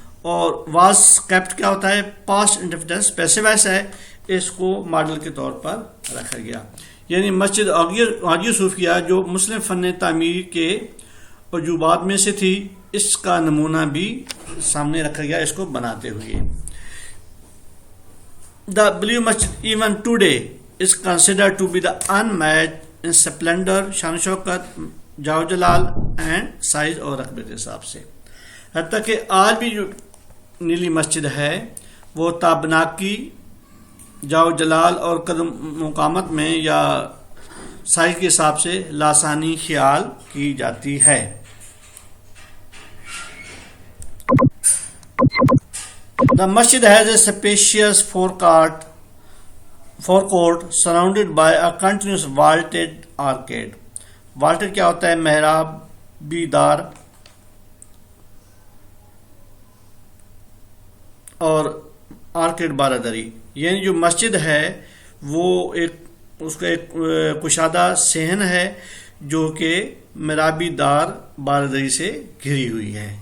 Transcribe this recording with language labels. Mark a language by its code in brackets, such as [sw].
[ur] اور was kept کیا ہوتا ہے؟ پاسٹ انڈیفینٹ پیسو وائس ہے، اس کو ماڈل کے طور پر رکھا گیا. یعنی مسجد حاجی صوفیہ جو مسلم فن تعمیر کے عجوبات میں سے تھی، اس کا نمونہ بھی سامنے رکھا گیا اس کو بناتے ہوئے. [en] The Blue Masjid even today is considered to be the unmatched in splendor, [ur] شان شوکت، جاو جلال [en] and size [ur] اور رقبے کے حساب سے. حتیٰ کہ آج بھی جو نیلی مسجد ہے وہ تابناکی، جاو جلال اور قدم مقامت میں یا سائز کے حساب سے لاسانی خیال کی جاتی ہے. [en] The masjid has a spacious forecourt surrounded by a continuous vaulted arcade. [ur] Vaulted کیا ہوتا ہے؟ محرابی دار اور آرکیڈ بارہ دری. یعنی جو مسجد ہے وہ اس کا ایک کشادہ صحن ہے جو کہ محرابی دار بارہ دری سے گھری ہوئی ہے.